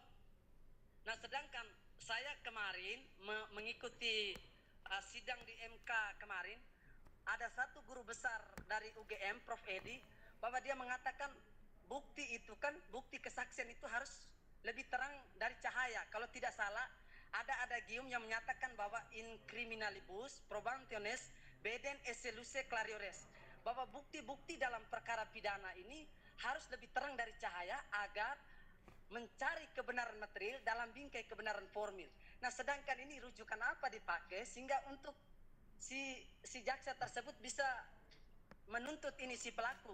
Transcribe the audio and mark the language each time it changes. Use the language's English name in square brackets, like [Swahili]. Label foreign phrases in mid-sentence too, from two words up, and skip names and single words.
[Indonesian] Nah, sedangkan saya kemarin mengikuti sidang di MK kemarin, ada satu guru besar dari UGM, Prof. Edi, bahwa dia mengatakan bukti itu kan, bukti kesaksian itu harus lebih terang dari cahaya. Kalau tidak salah, ada adagium yang menyatakan bahwa [Latin] in criminalibus probationis beden esse luce clariores, [Indonesian] bahwa bukti-bukti dalam perkara pidana ini harus lebih terang dari cahaya agar mencari kebenaran material dalam bingkai kebenaran formil. Nah, sedangkan ini rujukan apa dipakai sehingga untuk si jaksa tersebut bisa menuntut ini si pelaku?